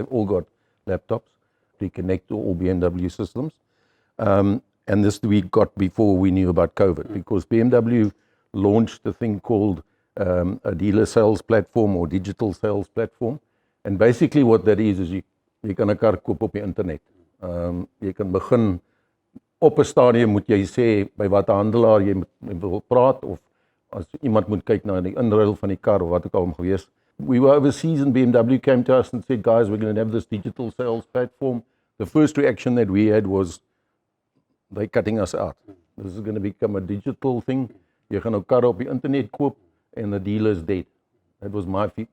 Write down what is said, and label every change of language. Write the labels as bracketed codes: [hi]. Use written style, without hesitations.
[en] They've all got laptops. They connect to all BMW systems. And this we got before we knew about COVID, because BMW launched a thing called a dealer sales platform or digital sales platform. And basically what that is [af] jy kan 'n kar koop op die internet. Jy kan begin op 'n stadium moet jy sê by watter handelaar jy wil praat, of as iemand moet kyk na die inruil van die kar of wat ook al om gewees. [en] We were overseas and BMW came to us and said, guys, we're going to have this digital sales platform. The first reaction that we had was, they're cutting us out. This is going to become a digital thing. [af] Jy gaan nou kar op die internet koop [en] and the dealer is dead. That was my feet.